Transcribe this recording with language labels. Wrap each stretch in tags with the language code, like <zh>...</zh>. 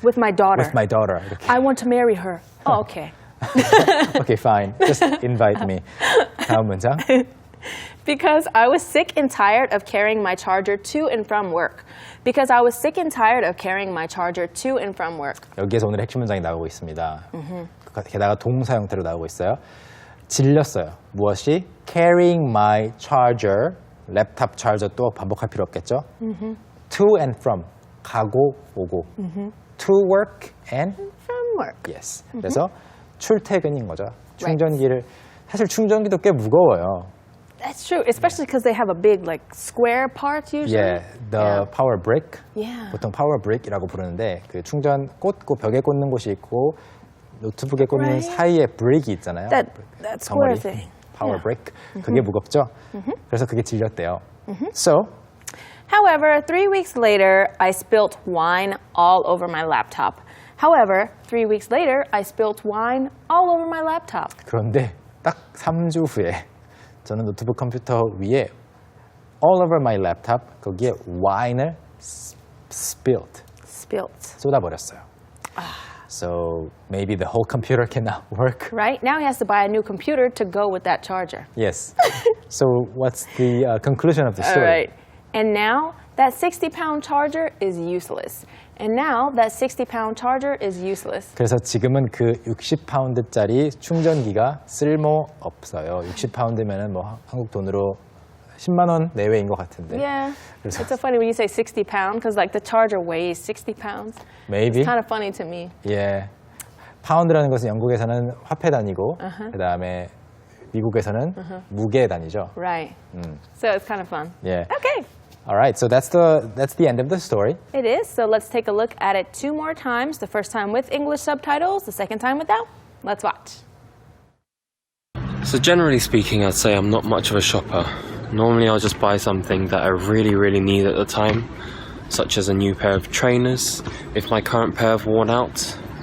<en>With my daughter. with my daughter?</en> <ko>이렇게.</ko> <en>I want to marry her. Oh, okay. Okay, fine. Just invite me.</en> <ko>다음 문장.</ko> <en>Because I was sick and tired of carrying my charger to and from work. Because I was sick and tired of carrying my charger to and from work.</en> <ko>여기에서 오늘 핵심 문장이 나오고 있습니다. 게다가 동사 형태로 나오고 있어요. 질렸어요. 무엇이?</ko> <en>Carrying my charger,</en> <ko>랩탑 charger 또 반복할 필요 없겠죠?</ko> <en>To and from,</en> <ko>가고 오고.</ko> <en>To work and From work.</en> <ko>yes. 그래서 출퇴근인 거죠. 충전기를 사실 충전기도 꽤 무거워요.</ko> <en>That's true, especially because they have a big, like, square part usually. Yeah, the power brick. Yeah.</en> <ko>보통 power brick이라고 부르는데 그 충전 꽂고 벽에 꽂는 곳이 있고 노트북에 꽂는</ko> <en>Right.</en> <ko>사이에 브릭이 있잖아요.</ko> <en>That square</en> <ko>덩어리.</ko> <en>thing. Power Yeah.</en> <ko>brick. 그게 무겁죠. 그래서 그게 질렸대요. So</ko> <en>However, 3 weeks later, I spilt wine all over my laptop. However, 3 weeks later, I spilt wine all over my laptop.</en> <ko>그런데 딱 3주 후에 저는 노트북 컴퓨터 위에</ko> <en>all over my laptop</en> <ko>거기에 wine을 spilled</ko> <en>Spilt.</en> <ko>쏟아버렸어요.</ko> <en>So maybe the whole computer cannot work. Right? Now he has to buy a new computer to go with that charger. Yes. So what's the conclusion of the story? All right. And now that 60-pound charger is useless. And now that 60-pound charger is useless.</en> <ko>그래서 지금은 그 60파운드짜리 충전기가 쓸모 없어요. 60파운드면은 뭐 한국 돈으로 10만 원 내외인 것 같은데.</ko> <en>Yeah.</en> <ko>그래서</ko> <en>It's so funny when you say 60-pound because like the charger weighs 60 pounds. Maybe. It's kind of funny to me.</en> <ko>예. 파운드라는 것은 영국에서는 화폐 단위고 그다음에 미국에서는 무게 단위죠.</ko> <en>Right. So it's kind of fun. Yeah. Okay. All right. So that's the end of the story. It is. So let's take a look at it 2 more times. The first time with English subtitles, the second time without. Let's watch. So generally speaking, I'd say I'm not much of a shopper. Normally I'll just buy something that I really, really need at the time, such as a new pair of trainers if my current pair have worn out.</en>